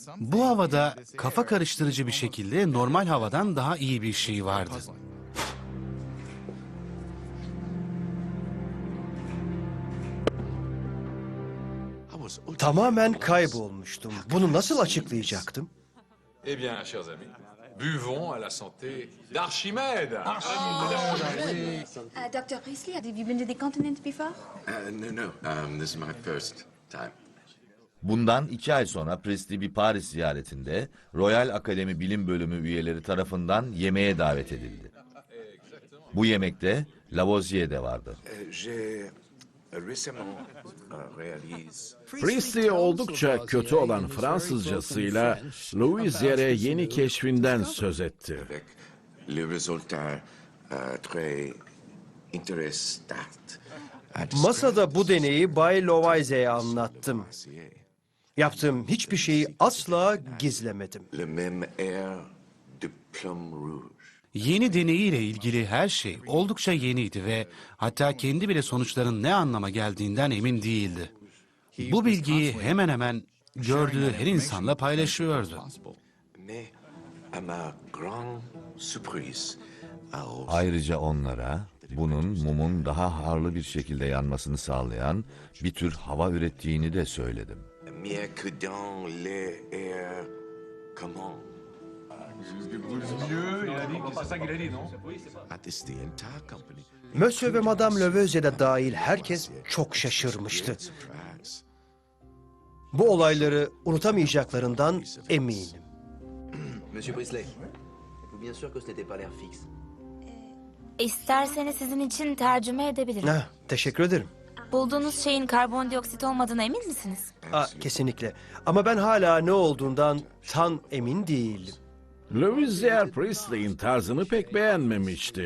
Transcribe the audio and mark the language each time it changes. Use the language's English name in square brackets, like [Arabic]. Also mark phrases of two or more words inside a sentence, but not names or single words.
[Turkish] Bu havada kafa karıştırıcı bir şekilde normal havadan daha iyi bir şey vardı. Tamamen kaybolmuştum. Bunu nasıl açıklayacaktım? [French] Eh bien, chers amis, buvons à la santé d'Archimède. [English] Dr. Priestley, have you been to the continent before? No. This is my first time. [Turkish] Bundan 2 ay sonra Priestley bir Paris ziyaretinde Royal Akademi Bilim Bölümü üyeleri tarafından yemeğe davet edildi. Bu yemekte Lavoisier de vardı. Priestley oldukça kötü olan Fransızcasıyla Louisier'e yeni keşfinden söz etti. [French] Le résultat très intéressant. [Turkish] Masada bu deneyi Bay Loise'ye anlattım. Yaptığım hiçbir şeyi asla gizlemedim. [French] Le même air de plum rouge. [Turkish] Yeni deneyiyle ilgili her şey oldukça yeniydi ve hatta kendi bile sonuçların ne anlama geldiğinden emin değildi. Bu bilgiyi hemen hemen gördüğü her insanla paylaşıyordu. [French] Mais à ma grande surprise, [Turkish] Ayrıca onlara bunun mumun daha harlı bir şekilde yanmasını sağlayan bir tür hava ürettiğini de söyledim. [French] mieux que dans l'air comment? [English] It's the entire company. [Turkish] Monsieur ve Madame Lavoisier de dahil herkes çok şaşırmıştı. Surprise. Bu olayları unutamayacaklarından eminim. [French] Monsieur Priestley, êtes-vous bien sûr que ce n'était pas l'air fixe? [Turkish] İsterseniz sizin için tercüme edebilirim. Teşekkür ederim. Bulduğunuz şeyin karbondioksit olmadığına emin misiniz? Kesinlikle. Ama ben hala ne olduğundan tam emin değilim. Louisier Priestley'in tarzını pek beğenmemişti.